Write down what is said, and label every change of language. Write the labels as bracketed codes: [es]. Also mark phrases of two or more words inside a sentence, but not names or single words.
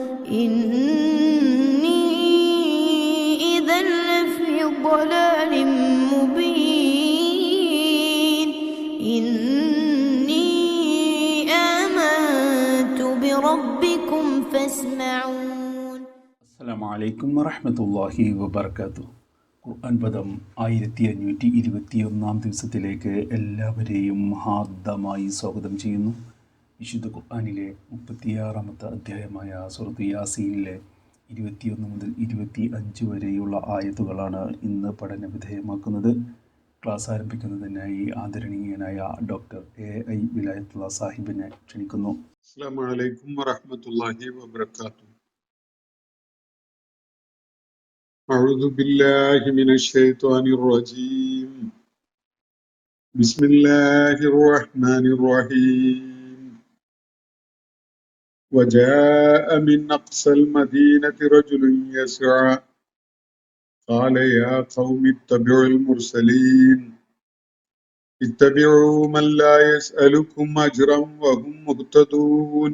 [ar] إني إذا لفي ضلال مبين. إني آمنت بربكم فاسمعون. السلام عليكم ورحمة الله وبركاته. [ml] ഖുർആൻ പദം 1521 ദിവസത്തിലേക്ക് എല്ലാവരെയും ഹാർദമായി സ്വാഗതം ചെയ്യുന്നു. വിശുദ്ധ ഖുർആനിലെ 36-ാമത്തെ അധ്യായമായ സൂറത്ത് യാസീനിലെ 21 മുതൽ 25 വരെയുള്ള ആയത്തുകളാണ് ഇന്ന് പഠന വിധേയമാക്കുന്നത്. ക്ലാസ് ആരംഭിക്കുന്നതിനായി ആദരണീയനായ ഡോക്ടർ A.I. വിലായത്തുള്ള സാഹിബിനെ ക്ഷണിക്കുന്നു. [ar] السلام عليكم ورحمة الله وبركاته. أعوذ بالله من الشيطان الرجيم. بسم الله الرحمن الرحيم. وجاء من أقصى المدينة رجل يسعى قال يا قوم اتبعوا المرسلين اتبعوا من لا يسألكم أجرا وهم مهتدون.